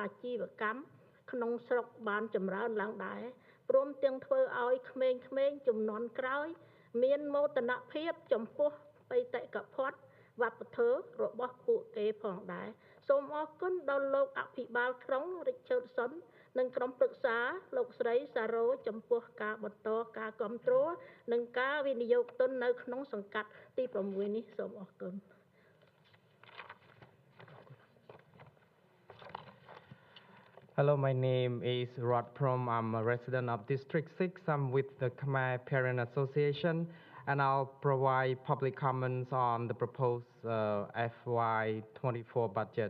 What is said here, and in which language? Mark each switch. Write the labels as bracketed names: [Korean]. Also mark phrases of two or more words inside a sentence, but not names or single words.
[Khmer] ជីវកម្មក្នុងស្រុកបានចម្រើនឡើងដែរព្រមទាំងធ្វើឲ្យក្មេងៗជំនាន់ក្រោយមានមោទនភាពចំពោះបេតិកភណ្ឌវប្បធម៌របស់ពួកគេផងដែរសូមអរគុណដល់លោកអភិបាលក្រុង Richardson និងក្រុមប្រឹក្សាលោកស្រីសារ៉ូចំពោះការបន្តការគាំទ្រនិងការវិនិយោគទុននៅក្នុងសង្កាត់ទី6នេះសូមអរគុណ [English] Hello, my name is Rod Prom. I'm a resident of District 6. I'm with the Khmer Parent Association, and I'll provide public comments on the proposed FY24 budget.